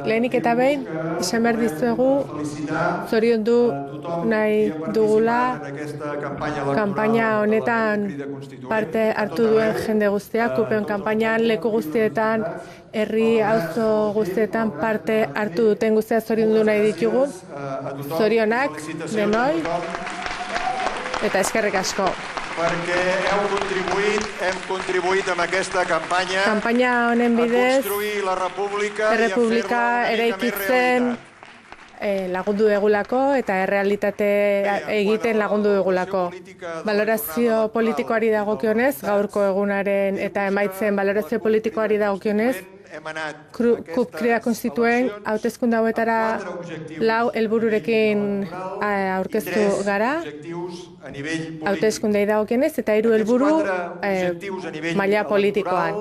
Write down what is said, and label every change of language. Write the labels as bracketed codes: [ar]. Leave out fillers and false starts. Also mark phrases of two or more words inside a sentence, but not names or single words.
[eu] Lehenik eta behin, esan behar dizuegu, zoriondu nahi dugula kanpaina honetan parte hartu duen jende guztia, kupen kanpainan leku guztietan, herri auzo guztietan parte hartu duten guztia zoriondu nahi ditugu. Zorionak, denoi, eta eskerrik asko. [ca] Perquè hem contribuït amb aquesta campanya [eu] honen bidez, [ca] a construir la república i a [eu] errepublika eraikitzen lagundu dugulako eta errealitate egiten lagundu dugulako. Balorazio politikoari dagokionez, gaurko egunaren eta emaitzen balorazio politikoari dagokionez, KUP-krea konstituen hauteskunde hauetara 4 helbururekin aurkeztu gara, hauteskundei dagokionez, eta 3 helburu maila politikoan.